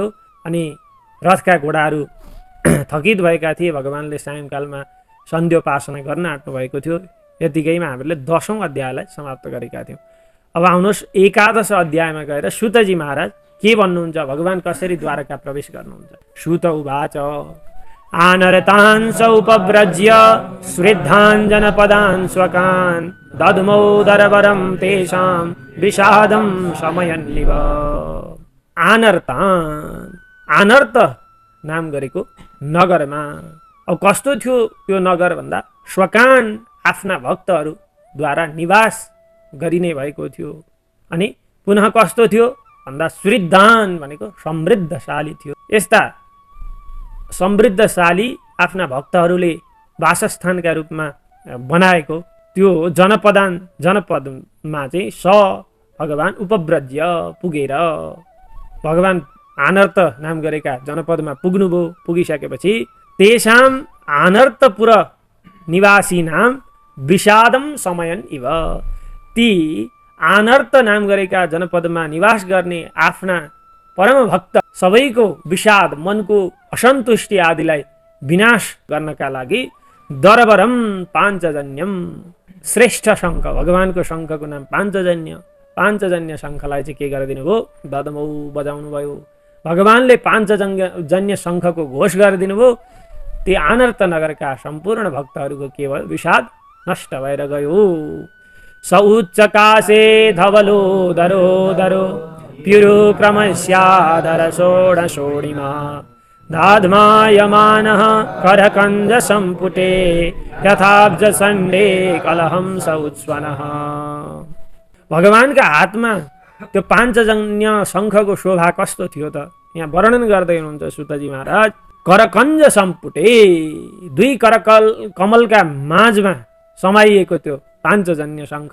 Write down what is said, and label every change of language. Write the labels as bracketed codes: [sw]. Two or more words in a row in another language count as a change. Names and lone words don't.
[ne] अनि रथका घोडाहरू थकित भएका थिए। भगवानले सायंकालमा सन्ध्योपासना गर्न आँट्नु भएको थियो। यतिकैमा हामीले 10औं अध्यायलाई समाप्त गरेका थियौँ। अब आउनुहोस् 11 अध्यायमा गएर सुतजी महाराज के भन्नुहुन्छ, भगवान कसरी द्वारका प्रवेश गर्नुहुन्छ। [sa] सुत उवाच आनरतांस उपव्रज्य श्रद्धान् जनपदान् स्वकान् दद्मौ दरवरं तेषां विषादं शमयन्निव। [ne] आनर्तान्, आनर्त नाम गरेको नगरमा अब कस्तो थियो त्यो नगर भन्दा स्वकान आफ्ना भक्तहरूद्वारा निवास गरिने भएको थियो। अनि पुनः कस्तो थियो भन्दा श्रद्धान भनेको समृद्धशाली थियो। यस्ता समृद्धशाली आफ्ना भक्तहरूले वासस्थानका रूपमा बनाएको त्यो जनपदमा चाहिँ भगवान उपव्रज्य पुगेर भगवान आनर्त नाम गरेका जनपदमा पुग्नुभयो। [sa] पुगिसकेपछि तेषाम आनर्तपुर निवासी नाम विषादम समयन इव। [ne] ती आनर्त नाम गरेका जनपदमा निवास गर्ने आफ्ना परम भक्त सबैको विषाद, मनको असन्तुष्टि आदिलाई विनाश गर्नका लागि [sa] दरवरम पाञ्चजन्यम, [ne] श्रेष्ठ शङ्ख, भगवानको शङ्खको नाम पाञ्चजन्य, पाञ्चजन्य शङ्खलाई चाहिँ के गरिदिनु भयो, ददमौ बजाउनु भयो। भगवानले पाञ्चजन्य शङ्खको घोष गरिदिनु भयो। ती आनर्त नगरका सम्पूर्ण भक्तहरूको केवल विषाद नष्ट भएर गयो। [sa] स उच्चकाशे धवलो दरो दरो पिरो क्रमस्याधर षोडशोणिमा दाध्मायमानः करकञ्ज सम्पुटे यथाब्ज सण्डे कलहंस उत्स्वनः। [ne] भगवानका हातमा त्यो पाञ्चजन्य शङ्खको शोभा कस्तो थियो त यहाँ वर्णन गर्दै हुनुहुन्छ सुतजी महाराज। [sa] करकञ्ज सम्पुटे, [ne] दुई कमलका माझमा समाइएको त्यो पाञ्चजन्य शङ्ख।